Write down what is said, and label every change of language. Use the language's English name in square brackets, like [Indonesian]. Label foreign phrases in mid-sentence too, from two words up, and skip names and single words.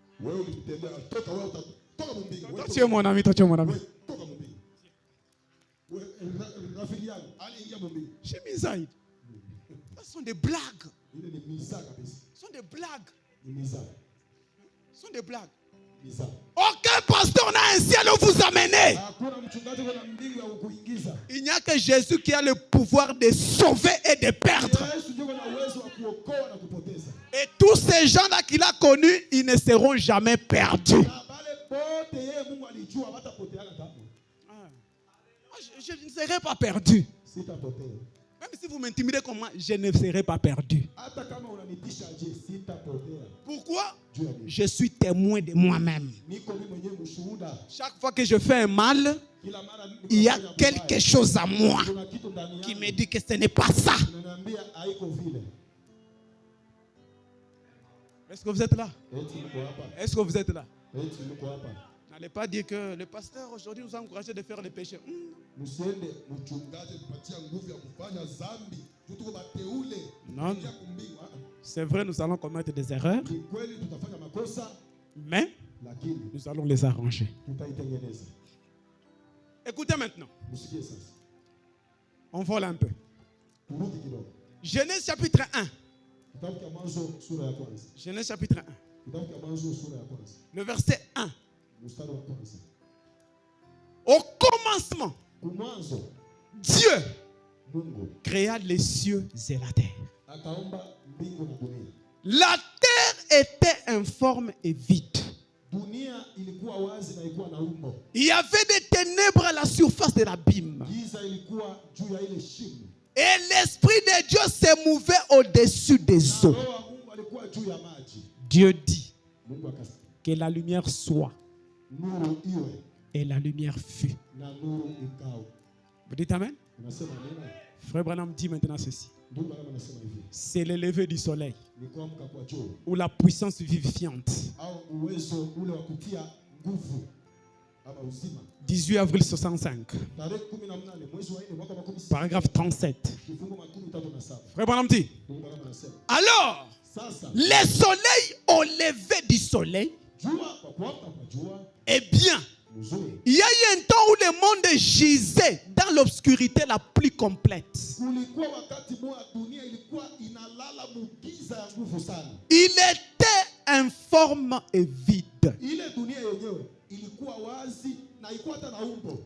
[French] Toi, tu es mon ami, toi, tu es mon ami. Chez Misaïd. Ce sont des blagues. Ce sont des blagues. Ce sont des blagues. Biza. Aucun pasteur n'a un ciel où vous amener. [Swahili] Hakuna mchungaji kuna mbingu ya kukuingiza. [French] Il n'y a que Jésus qui a le pouvoir de sauver et de perdre. [Swahili] Yesu ndiye ana uwezo wa kuokoa na kupoteza. [French] Et tous ces gens-là qu'il a connus, ils ne seront jamais perdus. [Swahili] Na wale wote yeye Mungu alijua hawatapoteana kamwe. [French] Je ne serai pas perdu. [Swahili] Sitapotea. [French] Même si vous m'intimidez comme moi, je ne serai pas perdu. [Swahili] Hata kama unanitisha je, sitapotea. [French] Pourquoi? [Swahili] Juu ya nini? [French] Je suis témoin de moi-même. [Swahili] Niko mimi mwenyewe mshuhuda. [French] Chaque fois que je fais un mal, [Swahili] Kila mara [French] il y a quelque chose à moi [Swahili] kuna kitu ndani [French] qui [Swahili] yangu [French] me dit que ce n'est pas ça. [Swahili] kinaniambia haiko vile. [French] Est-ce que vous êtes là? [Swahili] Eti niko hapa. [French] Est-ce que vous êtes là? [Swahili] Eti niko hapa. [French] N'allez pas dire que le pasteur aujourd'hui nous a encouragé de faire le péché. [Swahili] Msiende mchungaji tupatia nguvu ya kufanya dhambi. Tuko bateule. [French] Non. [Swahili] Kuingia kumbingu. [French] C'est vrai, nous allons commettre des erreurs, [Swahili] Ni kweli tutafanya makosa [French] mais [Swahili] lakini [French] nous allons les arranger. [Swahili] tutaitengeneza. [French] Écoutez maintenant. [Swahili] Msikie sasa. [French] On vole un peu. [Swahili] Turudi kidogo. [French] Genèse chapitre 1. [Swahili] Kitabu cha Mwanzo sura ya kwanza. [French] Genèse chapitre 1. [Swahili] Kitabu cha Mwanzo sura ya kwanza. [French] Le verset 1. [Swahili] Mstari wa kwanza. [French] Au commencement, [Swahili] Kumwanzo [French] Dieu [Swahili] Mungu [French] créa les cieux et la terre. [Swahili] akaumba mbingu na dunia. [French] La terre était informe et vide. [Swahili] Dunia ilikuwa wazi na ilikuwa na umbo. [French] Il y avait des ténèbres à la surface de l'abîme. [Swahili] Giza ilikuwa juu ya ile shimo. [French] Et l'Esprit de Dieu se mouvait au-dessus des [Swahili] Na [French] eaux. [Swahili] roho wa Mungu alikuwa juu ya maji. [French] Dieu dit [Swahili] Mungu akasema, [French] que la lumière soit, [Swahili] nuru iwe, [French] et la lumière fut. [Swahili] na nuru ikawa. [French] Vous dites Amen? [Swahili] Unasema nini? [French] Frère Branham dit maintenant ceci. [Swahili] Ndugu Branham anasema hivi. [French] C'est le lever du soleil, [Swahili] Ni kuamka kwa jua [French] ou la puissance vivifiante. [Swahili] au uwezo ule wa kutia nguvu ama uzima. [French] 18 avril 65, [Swahili] Tarehe 18 mwezi wa 4 mwaka wa 17. [French] paragraphe 37. [Swahili] Kifungu 37. [French] Frère Branham dit, [Swahili] Ndugu Branham anasema, [French] Alors, [Swahili] sasa [French] les soleils au lever du soleil, [Swahili] jua kwa kuamka kwa jua [French] eh bien, [Swahili] mzuri. [French] il y a eu un temps où le monde gisait dans l'obscurité la plus complète. [Swahili] Kulikuwa wakati mmoja dunia ilikuwa inalala mugiza ya nguvu sana. [French] Il était informe et vide. [Swahili] Ile dunia yenyewe ilikuwa wazi na ilikuwa hata na umbo.